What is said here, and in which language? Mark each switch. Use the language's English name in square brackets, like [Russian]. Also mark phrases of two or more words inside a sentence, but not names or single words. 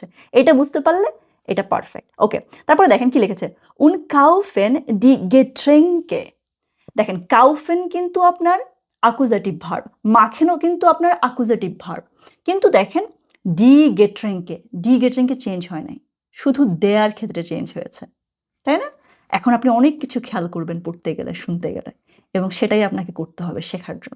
[Bangla] এটা বুঝতে পারলে এটা পারফেক্ট। ওকে। তারপরে দেখেন কি লিখেছে? [German] "Und kaufen die Getränke" [Bangla] দেখেন, কাউফেন কিন্তু আপনার [English] accusative verb, [Bangla] মাখেনও কিন্তু আপনার [English] accusative verb. [Bangla] কিন্তু দেখেন [German] die Getränke [Bangla] চেঞ্জ হয় নাই, শুধু দেয়ার ক্ষেত্রে চেঞ্জ হয়েছে, তাই না? এখন আপনি অনেক কিছু খেয়াল করবেন পড়তে গেলে, শুনতে গেলে, এবং সেটাই আপনাকে করতে হবে শেখার জন্য।